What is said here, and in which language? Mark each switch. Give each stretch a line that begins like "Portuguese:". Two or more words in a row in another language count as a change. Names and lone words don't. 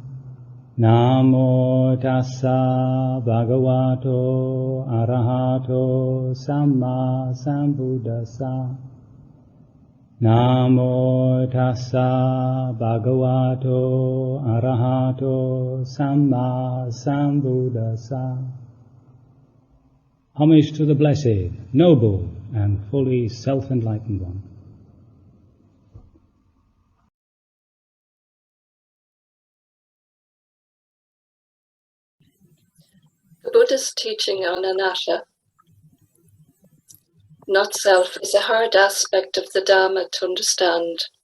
Pali: Namo tassa bhagavato arahato samma sambuddhassa. Namo tassa bhagavato arahato samma sambuddhassa.
English: Homage to the Blessed, Noble, and fully self-enlightened one. The Buddha's teaching on anatta, not self, is a hard aspect of the Dharma to understand.